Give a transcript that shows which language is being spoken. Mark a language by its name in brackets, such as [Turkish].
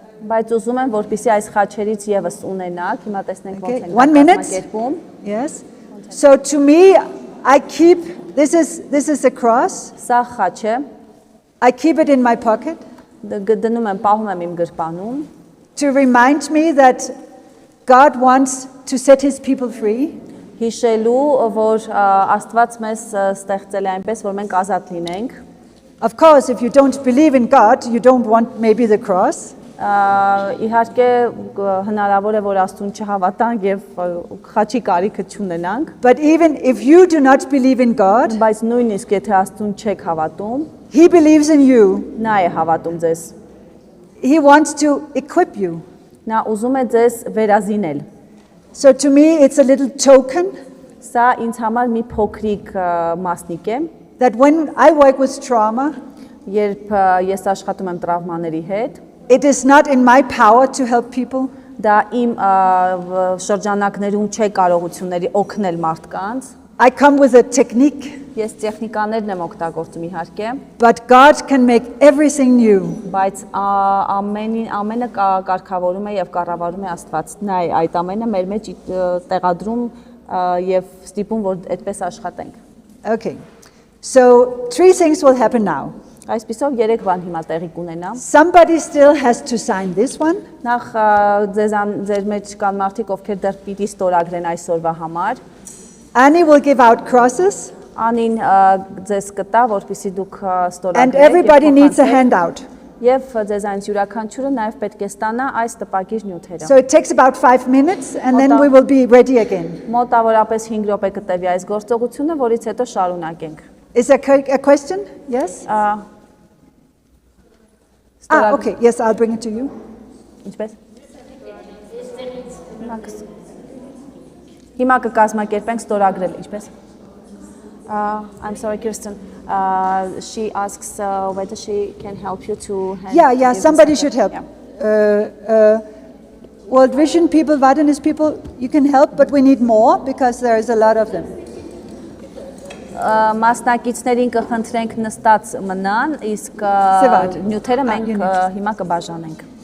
[Armenian] բայց ուզում եմ, որպեսզի այս խաչերից եւս ունենաք, հիմա տեսնենք ոնց [English] Okay, [Armenian] են [English] 1 minute. [Armenian] կազմակերպում։ [English] Yes. So to me, I keep, this is a cross. [Armenian] Սա խաչ է, [English] I keep it in my pocket [Armenian] դնում եմ, պահում եմ իմ գրպանում, [English] to remind me that God wants to set his people free. [Armenian] հիշելու, որ Աստված մեզ ստեղծել է այնպես, որ մենք ազատ լինենք։ [English] Of course, if you don't believe in God, you don't want maybe the cross. [Armenian] Իհարկե հնարավոր է, որ Աստծուն չհավատանք եւ խաչի կարիքը չունենանք, [English] But even if you do not believe in God, [Armenian] բայց նույնիսկ եթե Աստծուն չեք հավատում, [English] he believes in you. [Armenian] նա է հավատում ձեզ։ [English] He wants to equip you. [Armenian] Նա ուզում է ձեզ վերազինել։ [English] So to me, it's a little token [Armenian] Սա ինձ համար մի փոքրիկ մասնիկ է, [English] that when I work with trauma, [Armenian] երբ ես աշխատում եմ տրավմաների հետ, [English] it is not in my power to help people. [Armenian] դա իմ շրջանակներում չէ կարողությունների օգնել մարդկանց։ [English] I come with a technique, [Armenian] Ես տեխնիկաներն եմ օգտագործում իհարկե, [English] but God can make everything new. [Armenian] բայց ամենը կարգավորում է եւ կառավարում է Աստված։ Նա է այդ ամենը մեր մեջ տեղադրում եւ ստիպում, որ այդպես աշխատենք։ [English] Okay. So 3 things will happen now. [Armenian] Այսպիսով 3 բան հիմա տեղի կունենա։ [English] Somebody still has to sign this one. [Armenian] Նախ ձեր մեջ կան մարդիկ, ովքեր դեռ պիտի ստորագրեն այսօրվա համար։ [English] Annie will give out crosses, [Armenian] Անին ձեզ կտա, որպեսզի դուք [English] and [Armenian] ստորագրեք։ [English] everybody needs a handout. [Armenian] Եվ ձեզանից յուրաքանչյուրը նաև պետք է ստանա այս տպագիր նյութերը։ [English] So it takes about 5 minutes, and then we will be ready again. [Armenian] Մոտավորապես 5 րոպե կտևի այս գործողությունը, որից հետո շարունակենք։ [English] Is there a question? Yes? Okay. Yes, I'll bring it to you. [Armenian] Ինչպես։ Հիմա կկազմակերպենք ստորագրել, ինչպես։ [English] I'm sorry, Kirsten. She asks whether she can help you to Yeah, somebody should help. World Vision people, Vadanis people, you can help, but we need more because there is a lot of them. [Armenian] Մասնակիցներին կխնդրենք նստած մնան, իսկ նյութերը մենք հիմա կբաժանենք։